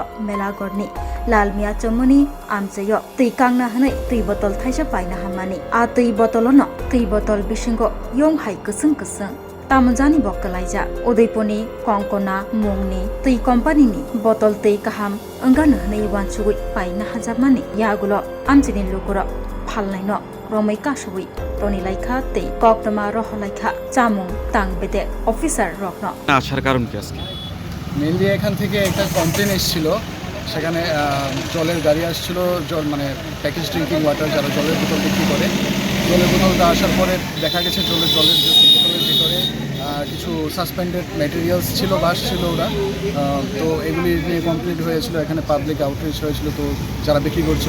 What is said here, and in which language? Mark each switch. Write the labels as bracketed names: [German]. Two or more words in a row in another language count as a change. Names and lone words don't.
[Kok Borok] melagorni lalmiya chomoni amchayo tui kangna hwnai tui bottle thaisa paina hamani a tui bottle no tui bottle bisingo yong hai kusung kusung tamojani bokkalaija udaiponi kongkona mungni tui company ni bottle tei kaham angano hnai wansugui paina hajamani yagulo amchini lukuro phalnaino romai kasugui toni laikha tei koktoma rohalaikha chamung tangbede officer rokno [Bangla] আসার কারণ কি আজকে মেনলি এখান থেকে একটা কমপ্লেন এসেছিল সেখানে জলের গাড়ি আসছিল জল মানে [English] package drinking water [Bangla] যারা জলের বোতল বিক্রি করে জলের বোতলটা আসার পরে দেখা গেছে জলের বোতলের ভিতরে কিছু [English] suspended materials [Bangla] ছিল বাস ছিল ওরা তো এগুলি নিয়ে কমপ্লিট হয়েছিল এখানে [English] public outreach [Bangla] হয়েছিল তো যারা বিক্রি করছিল